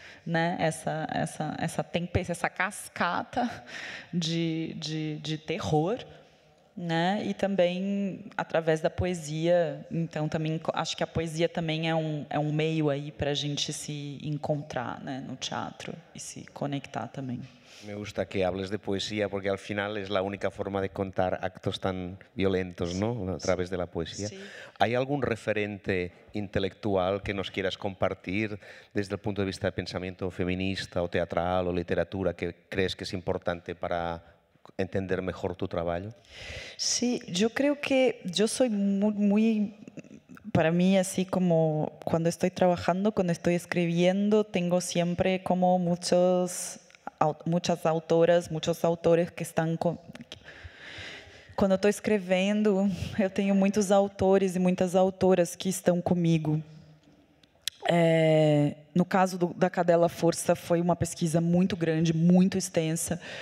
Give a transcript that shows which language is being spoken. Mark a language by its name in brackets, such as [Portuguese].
[Portuguese] né, essa tempestade, essa cascata de terror, né, e também através da poesia. Então também acho que a poesia também é um meio aí para a gente se encontrar, né, no teatro e se conectar também. [Spanish] Me gusta que hables de poesía porque al final es la única forma de contar actos tan violentos, ¿no? A través de la poesía. Sí. ¿Hay algún referente intelectual que nos quieras compartir desde el punto de vista de pensamiento feminista o teatral o literatura que crees que es importante para entender mejor tu trabajo? Sí, yo creo que yo soy muy para mí, así como cuando estoy trabajando, cuando estoy escribiendo, tengo siempre como muchas autoras, muchos autores que [Portuguese] estão... Quando eu estou escrevendo, eu tenho muitos autores e muitas autoras que estão comigo. No caso da Cadela Força, foi uma pesquisa muito grande, muito extensa.